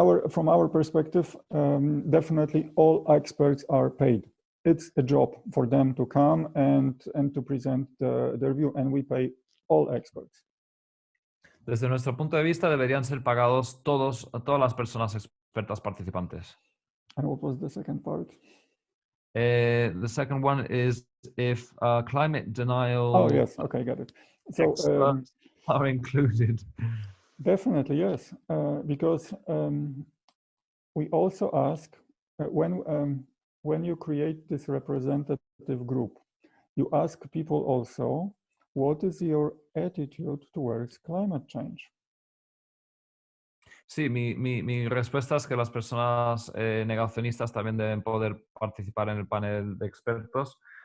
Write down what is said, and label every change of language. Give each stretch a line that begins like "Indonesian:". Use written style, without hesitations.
English: from our perspective, definitely all experts are paid. It's a job for them to come and to present their view, and we pay all experts.
Spanish: Desde nuestro punto de vista, deberían ser pagados todas las personas expertas participantes.
English: And what was the second part? The second one is if climate denial. Oh yes, okay, got it. So are included. Definitely yes, because we also ask when you create this representative group, you ask people also, what is your attitude towards climate change?
Spanish: Sí, mi respuesta es que las personas negacionistas también deben poder participar en el panel de expertos.